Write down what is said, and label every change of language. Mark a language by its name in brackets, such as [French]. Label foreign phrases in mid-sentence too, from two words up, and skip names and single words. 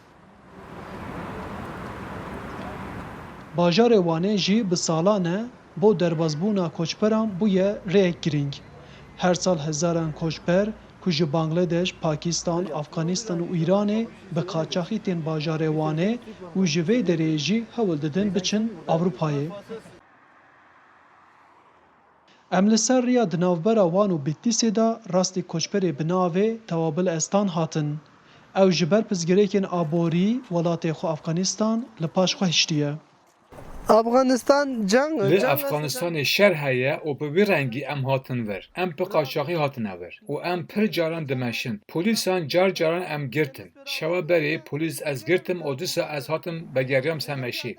[Kurdish] Bajarê Wanê jî bi salan e bo derbasbûna koçberan bûye rêyek girîng. Her sal hezaran koçber ku ji Bangladeş, Pakistan, Afganistan û Îranê bi qaçaxî tên bajarê Wanê û ji vê derê jî hewl didin biçin Ewropayê. ئەم لەسەر ڕیا دناوبەرە وان و بیتلیسێدا ڕاستی کۆچبەرێ بناوێ تەوابل ئەستان هاتن. ئەو ji ber pizgirêkên aborî welatê xwe Efxanîstan li paş xwe hiştiye. Li Efxanistanê şer heye û bi vî rengî em hatin vir. Em bi qaçaxî hatine vir û em pir caran dimeşin. Polîsan car caran em girtin. Şewa berê polîs ez girtim û dîsa ez hatim vegeriyam semeşî.